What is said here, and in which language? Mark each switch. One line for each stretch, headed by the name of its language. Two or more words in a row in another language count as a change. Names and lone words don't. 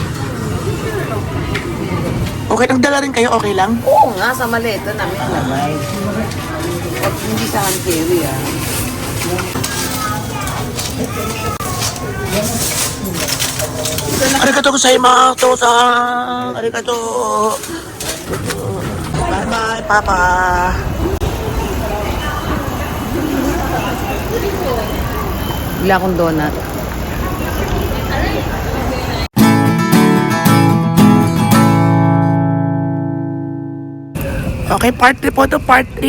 Filipino: Okay, nagdala rin kayo, okay lang? Oo nga, sa maleta namin nalagay. At hindi sa
English: hand carry
Filipino: ah.
Japanese: ありがとうございます、父さん. Arigato.
English: Bye-bye, Papa.
Filipino: Wala akong donut. Okay, part 3 po ito, part 3.